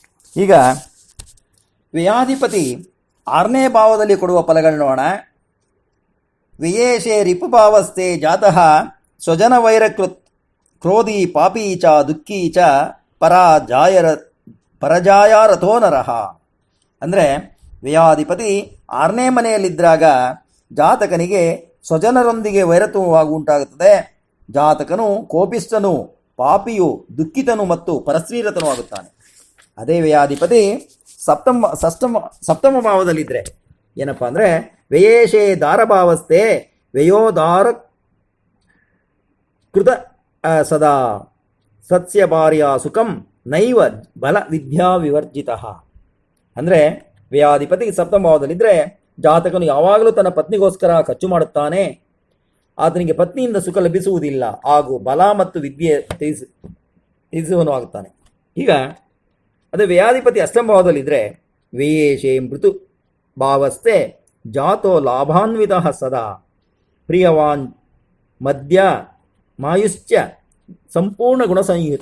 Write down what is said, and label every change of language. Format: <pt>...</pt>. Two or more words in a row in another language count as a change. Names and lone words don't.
<kn>ಈಗ ವ್ಯಯಾಧಿಪತಿ 6ನೇ ಭಾವದಲ್ಲಿ ಕೊಡುವ ಫಲಗಳನ್ನು ನೋಡೋಣ.</kn> <sa>ವ್ಯಯೇಶೇ ರಿಪುಭಾವಸ್ಥೆ ಜಾತಃ ಸ್ವಜನ ವೈರಕೃತ್ ಕ್ರೋಧಿ ಪಾಪೀ ಚ ದುಃಖೀ ಚ ಪರಜಾಯಾರಥೋ ನರಃ.</sa> <kn>ಅಂದರೆ ವ್ಯಯಾಧಿಪತಿ 6ನೇ ಮನೆಯಲ್ಲಿದ್ದಾಗ ಜಾತಕನಿಗೆ ಸ್ವಜನರೊಂದಿಗೆ ವೈರತ್ವವಾಗಿ ಉಂಟಾಗುತ್ತದೆ. ಜಾತಕನು ಕೋಪಿಷ್ಠನು, ಪಾಪಿಯು, ದುಃಖಿತನು ಮತ್ತು ಪರಸ್ತ್ರೀರತನೂ ಆಗುತ್ತಾನೆ. ಅದೇ ವ್ಯಯಾಧಿಪತಿ ಸಪ್ತಮ ಭಾವದಲ್ಲಿದ್ದರೆ ಏನಪ್ಪ ಅಂದರೆ</kn> <sa>ವ್ಯಯೇಶೇ ದಾರಭಾವಸ್ಥೆ ವ್ಯಯೋದಾರ ಕೃತ ಸದಾ ಸತ್ಯ ಭಾರ್ಯ ಸುಖಂ ನೈವ ಬಲ ವಿದ್ಯಾ ವಿವರ್ಜಿತ.</sa> <kn>ಅಂದರೆ ವ್ಯಯಾಧಿಪತಿ ಸಪ್ತಮ ಭಾವದಲ್ಲಿದ್ದರೆ ಜಾತಕನು ಯಾವಾಗಲೂ ತನ್ನ ಪತ್ನಿಗೋಸ್ಕರ ಖರ್ಚು ಮಾಡುತ್ತಾನೆ. ಆತನಿಗೆ ಪತ್ನಿಯಿಂದ ಸುಖ ಲಭಿಸುವುದಿಲ್ಲ ಹಾಗೂ ಬಲ ಮತ್ತು ವಿದ್ಯೆ ತ್ಯಜಿಸುವನು ಆಗುತ್ತಾನೆ. ಈಗ ಅದೇ ವ್ಯಯಾಧಿಪತಿ ಅಷ್ಟಮ ಭಾವದಲ್ಲಿದ್ದರೆ</kn> <sa>ವ್ಯಯೇಶೇ ಮೃತು ಭಾವಸ್ಥೆ ಜಾತೋ ಲಾಭಾನ್ವಿತ ಸದಾ ಪ್ರಿಯವಾನ್ ಮದ್ಯ ಮಾಯುಶ್ಚ ಸಂಪೂರ್ಣ ಗುಣಸಂಯುತ.</sa>